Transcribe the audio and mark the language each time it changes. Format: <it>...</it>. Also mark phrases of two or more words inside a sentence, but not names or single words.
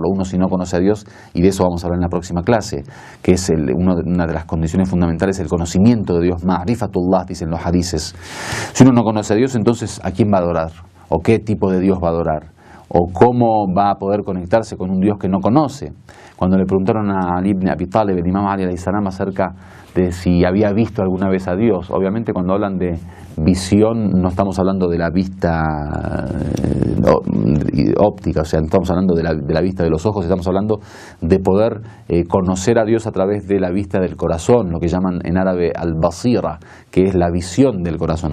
<es>Uno, si no conoce a Dios, y de eso vamos a hablar en la próxima clase, que es una de las condiciones fundamentales, el conocimiento de Dios, ma'rifatullah, dicen los hadices. Si uno no conoce a Dios, entonces ¿a quién va a adorar? ¿O qué tipo de Dios va a adorar? ¿O cómo va a poder conectarse con un Dios que no conoce? Cuando le preguntaron a Ali ibn Abi Talib, el imam Ali</es> <ar>عليه السلام,</ar> <es>acerca de si había visto alguna vez a Dios, obviamente cuando hablan de visión no estamos hablando de la vista óptica, o sea, no estamos hablando de la vista de los ojos, estamos hablando de poder conocer a Dios a través de la vista del corazón, lo que llaman en árabe al-basira, que es la visión del corazón.</es>